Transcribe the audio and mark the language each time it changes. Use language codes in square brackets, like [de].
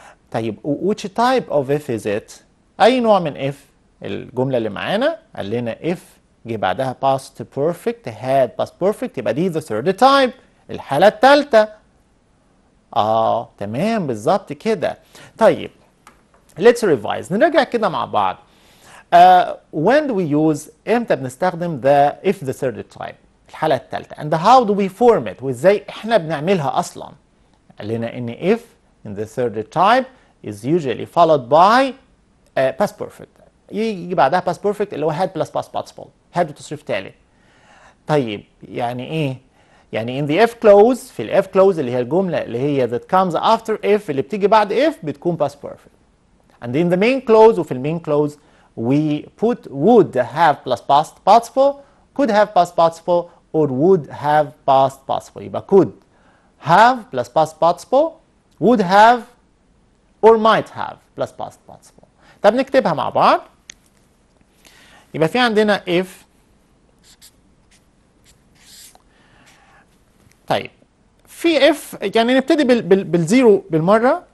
[ar] طيب [en] which type of if is it؟ [ar] اي نوع من if؟ الجملة اللي معانا قال لنا if جه بعدها [en] past perfect had past perfect [ar] يبقى دي [en] the third type [ar] الحالة الثالثة. تمام بالظبط كده. طيب [en] let's revise [ar] نرجع كده مع بعض. [en] when do we use [ar] امتى بنستخدم [en] the if the third type [ar] الحالة الثالثة [en] and how do we form it [ar] وازاي احنا بنعملها اصلا. قال لنا ان [en] if in the third type is usually followed by past perfect [ar] يجي بعدها [en] past perfect اللي هو had plus past participle had [ar] وتصريف تالت. طيب يعني ايه؟ يعني [en] in the if clause [ar] في ال if clause اللي هي الجملة اللي هي [en] that comes after if [ar] اللي بتيجي بعد if بتكون [en] past perfect. And in the main clause [ar] وفي المين [en] clause we put would have plus past participle could have past participle or would have past participle. يبقى could have plus past participle would have or might have plus past participle. [ar] طب نكتبها مع بعض. يبقى في عندنا if. طيب في if يعني نبتدي بالزيرو بالمرة.